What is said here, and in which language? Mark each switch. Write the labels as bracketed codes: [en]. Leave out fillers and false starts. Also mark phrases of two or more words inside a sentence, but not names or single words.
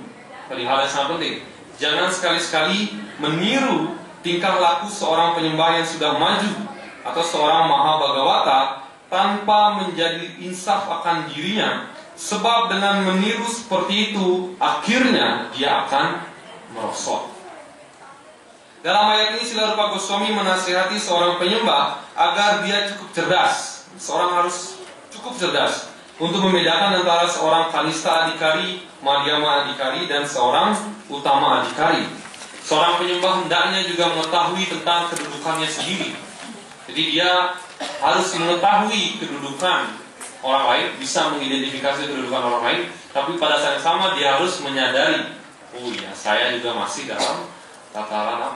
[id] Tadi hal yang sangat penting. Jangan sekali-sekali meniru tingkah laku seorang penyembah yang sudah maju atau seorang Mahabhagavata tanpa menjadi insaf akan dirinya, sebab dengan meniru seperti itu akhirnya dia akan merosot. Dalam ayat ini Srila Rupa Goswami menasihati seorang penyembah agar dia cukup cerdas. Seorang harus cukup cerdas untuk membedakan antara seorang [sa] kanista adhikari, madhyama adhikari, [id] dan seorang [sa] utama adhikari. [id] Seorang penyembah hendaknya juga mengetahui tentang kedudukannya sendiri. Jadi dia harus mengetahui kedudukan orang lain, bisa mengidentifikasi kedudukan orang lain, tapi pada saat yang sama dia harus menyadari, oh ya, saya juga masih dalam tataran apa.